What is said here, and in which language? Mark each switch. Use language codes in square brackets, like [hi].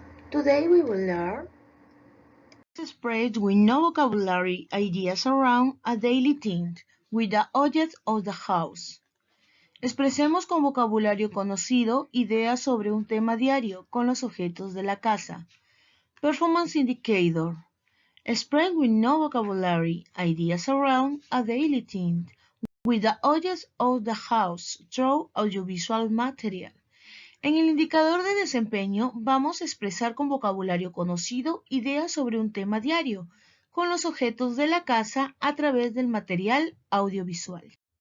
[en] Today we will learn spread with no vocabulary ideas around a daily thing with the objects of the house. [es] Expresemos con vocabulario conocido ideas sobre un tema diario con los objetos de la casa. [en] Performance indicator. Spread with no vocabulary ideas around a daily thing with the objects of the house through audiovisual material. [es] En el indicador de desempeño vamos a expresar con vocabulario conocido ideas sobre un tema diario con los objetos de la casa a través del material audiovisual.